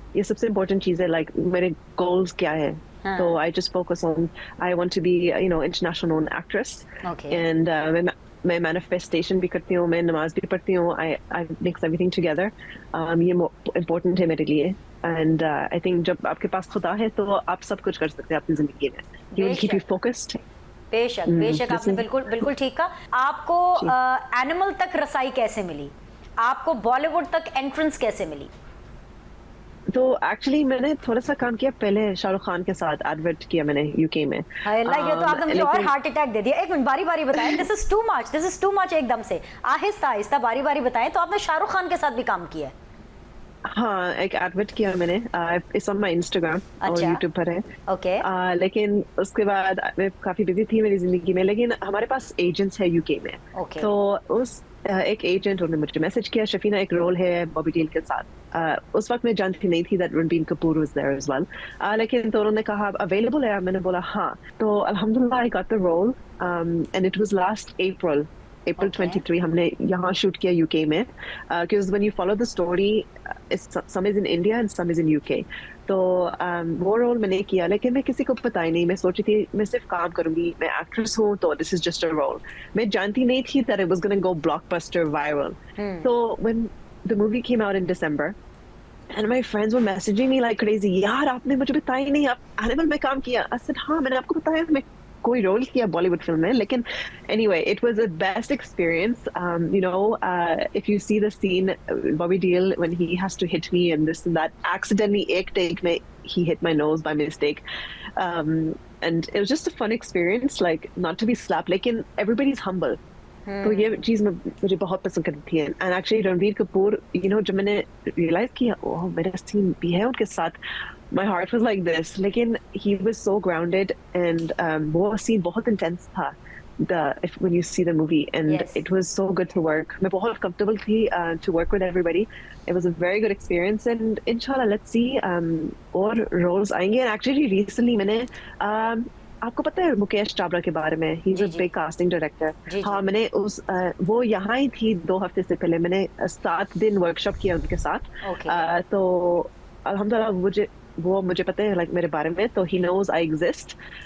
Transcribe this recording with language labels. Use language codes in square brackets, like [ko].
[ur] Ye sabse important cheez hai, like mere goals kya hai. [en] So I just focus on, I want to be, you know, international known actress. Okay. [ur] And میں manifestation بھی کرتی ہوں, میں نماز بھی پڑھتی ہوں. [en] I mix everything together. [ur] یہ امپورٹنٹ ہے میرے لیے, اینڈ آئی تھنک جب آپ کے پاس خدا ہے تو آپ سب کچھ کر سکتے ہیں اپنی زندگی میں. [en] You will keep you focused. [ur] بے شک بے شک, آپ نے بالکل بالکل ٹھیک کہا. آپ کو اینیمل تک رسائی کیسے ملی, آپ کو بالی ووڈ تک انٹرنس کیسے ملی؟ تو ایکچولی میں نے تھوڑا سا کام کیا پہلے شاہ رخ خان کے ساتھ, ایڈورٹ کیا میں نے UK میں. اللہ, یہ تو آپ نے مجھے اور ہارٹ اٹیک دے دیا. ایک منٹ, باری باری بتائیں. [en] this is too much, [ur] ایک دم سے آہستہ آہستہ باری باری بتائیں. تو آپ نے شاہ رخ خان کے ساتھ بھی کام کیا ہے؟ ہاں, ایک ایڈورٹ کیا میں نے, [en] اس on my [ur] انسٹاگرام اور یوٹیوب پر ہے. [en] Okay. [ur] لیکن اس کے بعد میں کافی بزی تھی میری زندگی میں, لیکن ہمارے پاس ایجنٹس ہے UK میں. تو اس ایک ایجنٹ انہوں نے مجھے میسج کیا, شفینہ ایک رول ہے بابی ڈیل کے ساتھ. اس وقت میں جانتی نہیں تھی [en] that Ranbir Kapoor was there as well, [ur] لیکن تو انہوں نے کہا اویلیبل ہے, میں نے بولا ہاں. [en] تو الحمدللہ I got the role, and it was last April 23 [ur] ہم نے یہاں شوٹ کیا UK میں, [en] because when you follow the story some is in India and some is in UK. [ur] تو وہ رول میں نے کیا, لیکن میں کسی کو پتا ہی نہیں. میں سوچی تھی میں صرف کام کروں گی, میں ایکٹریس ہوں تو [en] This is just a role. [ur] میں جانتی نہیں تھی [en] that it was going to go blockbuster viral. So when the movie came out in December and my friends were messaging me like crazy, [ur] یار آپ نے مجھے بتایا نہیں آپ اینیمل میں کام کیا. [en] I said [ur] ہاں میں نے آپ کو بتایا میں کوئی رول کیا بالی ووڈ فلم میں, لیکن [en] anyway it was a best experience. You know, if you see the scene Bobby Deol when he has to hit me and this and that, accidentally ایک take میں he hit my nose by mistake, and it was just a fun experience, like not to be slapped, لیکن everybody's humble. [ur] تو یہ چیز مجھے بہت پسند کرتی تھی. And actually Ranbir Kapoor, you know, جب میں نے ریئلائز کیا اوہ میرا سین بھی ہے ان کے ساتھ, [en] my heart was like this. لیکن he was so grounded, and [ur] وہ سین بہت انٹینس تھا [en] when you see the movie, and it was so good to work. [ur] میں بہت comfortable تھی [en] to work with everybody. It was a very good experience, and inshallah let's see اور roles آئیں گے. [ur] And actually recently میں نے آپ کو پتہ ہے مکیش چابرا کے بارے میں, [en] He is a big casting director. [ur] ہاں, میں نے وہ یہاں ہی تھی 2 ہفتے سے پہلے, میں نے 7 دن ورک شاپ کیا ان کے ساتھ. تو الحمدللہ وہ مجھے پتہ ہے لائک میرے بارے میں, تو [en] He knows I exist.